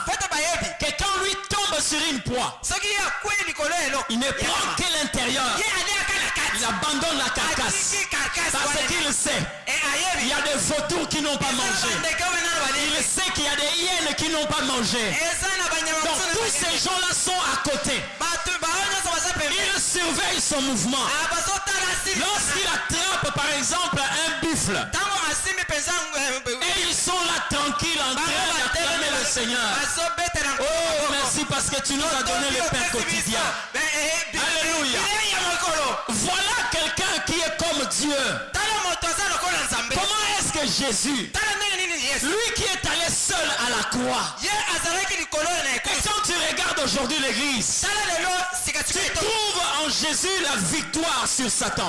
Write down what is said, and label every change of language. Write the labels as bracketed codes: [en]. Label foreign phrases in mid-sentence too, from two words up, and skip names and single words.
[ln] Fata bayebi. [fr] que quand lui tombe sur une proie, [ln] Soki ye akwei likolo elo. [fr] il ne prend que l'intérieur. [ln] Ye aliaka na [fr] Il [ln] kati. [fr] abandonne la carcasse. [ln] Atiki karkas [fr] Parce [ln] wana. [fr] qu'il sait, [ln] E [fr] il y [ln] ayebi. [fr] a des vautours qui n'ont pas [ln] Eza na [fr] mangé. [ln] bandeke oyo nano [fr] Il [ln] baleli. [fr] sait qu'il y a des hyènes qui n'ont pas mangé. [ln] Eza na banyama [fr] Donc [ln] mosusu na [fr] tous [ln] baleli. [fr] ces gens-là sont à côté. [ln] Bato bao nyonso baza pembeni. [fr] Ils surveillent son mouvement. [ln] Bazotala asili. [fr] Lorsqu'il attrape par exemple un buffle, [ln] Tango asimbi penza [fr] et ils sont là tranquilles en train d'acclamer le Seigneur. [ln] bazobetela. [fr] Oh, merci parce que tu nous as donné le pain quotidien. Alléluia. Voilà quelqu'un qui est comme Dieu. Comment est-ce que Jésus, lui qui est allé seul à la croix, et quand tu regardes aujourd'hui l'église, tu trouves en Jésus la victoire sur Satan.